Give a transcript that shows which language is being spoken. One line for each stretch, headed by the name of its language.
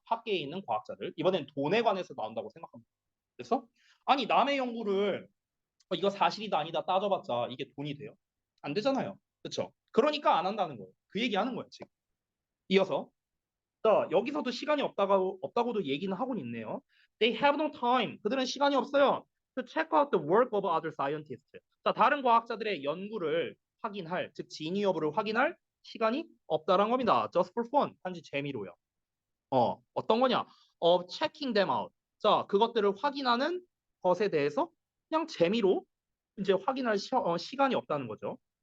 Korean: 학계에 있는 과학자들. 이번엔 돈에 관해서 나온다고 생각합니다. 그래서 아니 남의 연구를 이거 사실이다 아니다 따져봤자 이게 돈이 돼요? 안 되잖아요. 그렇죠? 그러니까 안 한다는 거예요. 그 얘기하는 거예요 지금. 이어서 자 여기서도 시간이 없다고도 얘기는 하고 있네요.
English: They have no time. 그들은 시간이 없어요. To check out the work of other scientists.
Korean: 자 다른 과학자들의 연구를 확인할 즉 진위 여부를 확인할 시간이 없다란 겁니다.
English: Just for fun. 단지 재미로요. 어떤 거냐? checking them out.
Korean: 자, 그것들을 확인하는 것에 대해서 그냥 재미로 이제 확인할 시간이 없다는 거죠.